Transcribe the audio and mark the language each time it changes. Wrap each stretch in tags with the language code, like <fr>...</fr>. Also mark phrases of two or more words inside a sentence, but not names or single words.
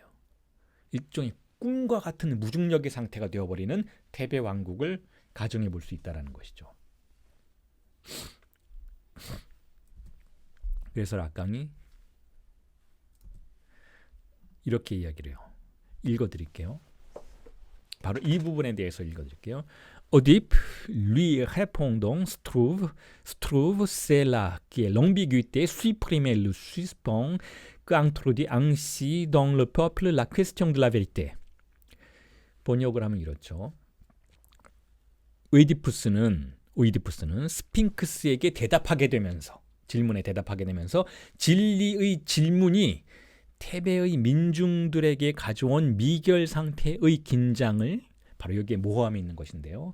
<ko>일종의 꿈과 같은 무중력의 상태가 되어버리는 테베 왕국을 가정해 볼 수 있다는 것이죠. 그래서 락강이 이렇게 이야기를 해요. 읽어드릴게요. 바로 이 부분에 대해서 읽어드릴게요.</ko> <fr>Oedipe lui répond donc se trouve c'est là que l'ambiguïté supprime le suspens qu'introduit ainsi dans le peuple la question de la vérité.</fr> <ko>번역을 하면 이렇죠. 오이디푸스는 스핑크스에게 대답하게 되면서, 질문에 대답하게 되면서 진리의 질문이 테베의 민중들에게 가져온 미결 상태의 긴장을 바로 여기에 모호함이 있는 것인데요.</ko>